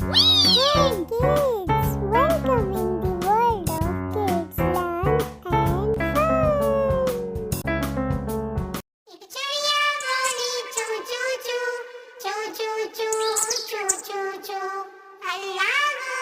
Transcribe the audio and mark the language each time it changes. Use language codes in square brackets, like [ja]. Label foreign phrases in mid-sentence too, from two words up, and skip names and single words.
[en] Hey kids, welcome in the world of kids learn and fun. [hi] Chirya boli chu chu chu, chu chu chu, chu chu chu. [ar] Allah